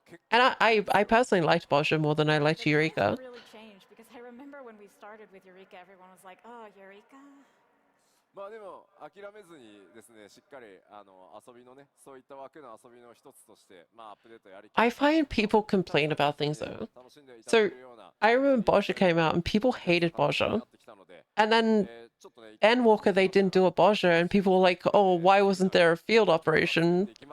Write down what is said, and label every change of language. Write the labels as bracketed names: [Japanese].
[English] And I personally liked Boja more than I liked The trends have Eureka. really changed because I remember when we started with Eureka, everyone was like, "Oh, Eureka." [Japanese] まあでも諦めずにですね、しっかり遊びのね、そういった枠の遊びの一つとして、まあアップデートやり。 [English] I find people complain about things though. So I remember Boja came out and people hated Boja. And then Endwalker, they didn't do a Boja and people were like, oh, why wasn't there a field operation?